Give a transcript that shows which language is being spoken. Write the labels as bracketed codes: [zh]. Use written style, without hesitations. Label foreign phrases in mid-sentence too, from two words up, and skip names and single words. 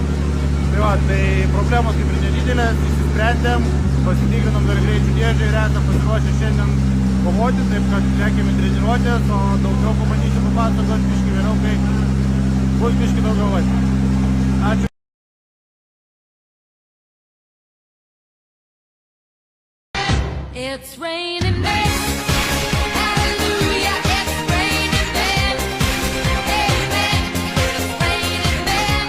[lt] Tai va, tai problemos kaip ir nedidelės, išsisprendėm, pasitikrinom dar greičių dėžę ir esam pasiruošę šiandien kovoti, taip kad sekėme treniruotės, o daugiau pabandysiu papasakoti biškį vėliau, kai bus biškį daugiau laiko. Ačiū. [en] It's raining men. Hallelujah, it's raining men. Amen. It's raining men.